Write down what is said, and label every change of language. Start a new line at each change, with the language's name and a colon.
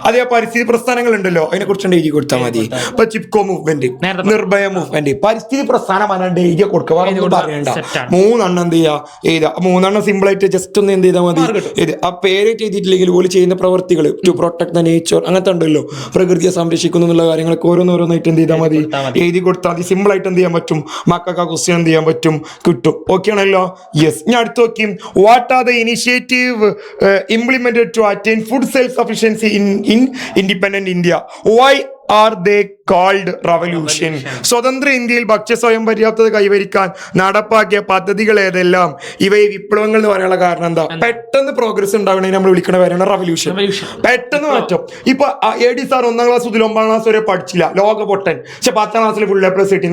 Malayalam: അതേ പരിസ്ഥിതി പ്രസ്ഥാനങ്ങൾ ഉണ്ടല്ലോ, അതിനെ കുറിച്ച് എഴുതി കൊടുത്താൽ മതി. ഇപ്പൊ ചിപ്കോ മൂവ്മെന്റ്, നിർഭയ മൂവ്മെന്റ്, പരിസ്ഥിതി പ്രസ്ഥാനം എഴുതി കൊടുക്കുക, പറയണ്ട. 3 എന്ത് ചെയ്യുക? എഴുതുക. 3 സിമ്പിൾ ആയിട്ട് ജസ്റ്റ് ഒന്ന് എന്ത് ചെയ്താൽ മതി. ഇത് ആ പേരായിട്ട് എഴുതിയിട്ടില്ലെങ്കിൽ പോലും ചെയ്യുന്ന പ്രവർത്തികൾ
English: to protect the nature,
Malayalam: അങ്ങനത്തെ ഉണ്ടല്ലോ, പ്രകൃതിയെ സംരക്ഷിക്കുന്നു എന്നുള്ള കാര്യങ്ങളൊക്കെ ഓരോന്നോരോന്നായിട്ട് എന്ത് ചെയ്താൽ മതി, എഴുതി കൊടുത്താൽ മതി. സിമ്പിൾ ആയിട്ട് എന്ത് ചെയ്യാൻ പറ്റും? മക്കൾക്ക് ആ ക്വസ്റ്റ്യൻ എന്ത് ചെയ്യാൻ പറ്റും? കിട്ടും. ഓക്കെ ആണല്ലോ? യെസ്. ഞാൻ അടുത്ത് നോക്കി,
English: What are the initiative implemented to attain food self-sufficiency in independent India? Why are they called revolution?
Malayalam: സ്വതന്ത്ര ഇന്ത്യയിൽ ഭക്ഷ്യ സ്വയം പര്യാപ്തത കൈവരിക്കാൻ നടപ്പാക്കിയ പദ്ധതികൾ ഏതെല്ലാം? ഇവയെ വിപ്ലവങ്ങൾ എന്ന് പറയാനുള്ള കാരണം എന്താ? പെട്ടെന്ന് പ്രോഗ്രസ് ഉണ്ടാവണേ നമ്മൾ വിളിക്കണ പേരാണ് റവല്യൂഷൻ. പെട്ടെന്ന് മാറ്റം. ഇപ്പൊ AD സാർ 1ാം ക്ലാസ് മുതൽ 9ാം ക്ലാസ് വരെ പഠിച്ചില്ല, ലോക പൊട്ടൻ, പക്ഷെ 10ാം ക്ലാസ്സിൽ ഫുൾ A+ കിട്ടി.